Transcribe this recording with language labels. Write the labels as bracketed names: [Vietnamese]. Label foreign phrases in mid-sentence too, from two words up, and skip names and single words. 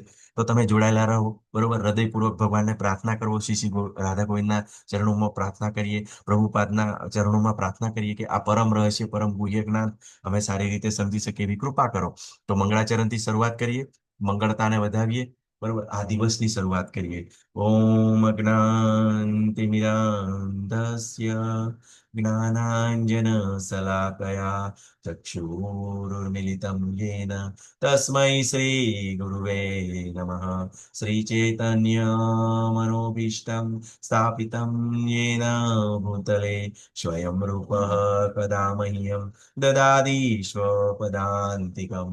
[Gujarati] તો તમે જોડાયેલા રહો, બરોબર, હૃદયપૂર્વક ભગવાનને પ્રાર્થના કરો, શ્રી શ્રી રાધા ગોવિંદના ચરણોમાં પ્રાર્થના કરીએ, પ્રભુપાદના ચરણોમાં પ્રાર્થના કરીએ કે આ પરમ રહસ્ય, પરમ ગુહ્ય જ્ઞાન અમે સારી રીતે સમજી શકીએ એવી કૃપા કરો। તો મંગળાચરણથી શરૂઆત કરીએ, મંગળતાને વધાવીએ, બરોબર। આ દિવસની શરૂઆત કરીએ। [Sanskrit] ओम अज्ञानतिमिरान्धस्य ज्ञानांजन शलाकया चक्षुरुन्मिलितं येन तस्मै श्री गुरुवे नमः। श्री चैतन्य मनोभीष्टं स्थापितं येन भूतले स्वयं रूपः कदा मह्यं ददाति स्वपदान्तिकं।